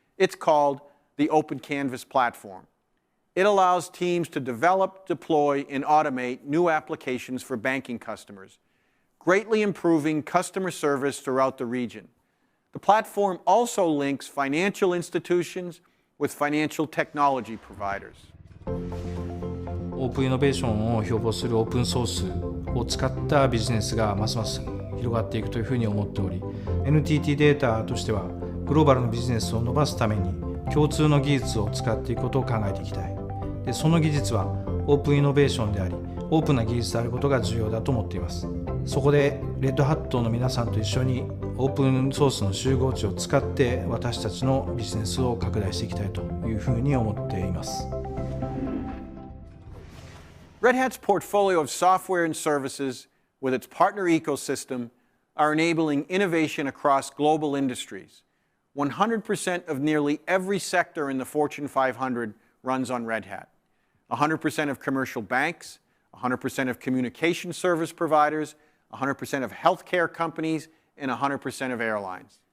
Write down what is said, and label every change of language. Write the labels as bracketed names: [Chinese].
[English] It's called the Open Canvas platform. It allows teams to develop, deploy, and automate new applications for banking customers, greatly improving customer service throughout the region. The platform also links financial institutions with financial technology providers. [Japanese] オープンイノベーションを標榜するオープンソースを使ったビジネスがますます広がっていくというふうに思っており、NTT データとしてはグローバルのビジネスを伸ばすために共通の技術を使っていくことを考えていきたい。で、その技術はオープンイノベーションであり、オープンな技術であることが重要だと思っています。そこでレッドハットの皆さんと一緒にオープンソースの集合値を使って私たちのビジネスを拡大していきたいというふうに思っています。 [English] Red Hat's portfolio of software and services with its partner ecosystem are enabling innovation across global industries. 100% of nearly every sector in the Fortune 500 runs on Red Hat. 100% of commercial banks, 100% of communication service providers, 100% of healthcare companies, and 100% of airlines.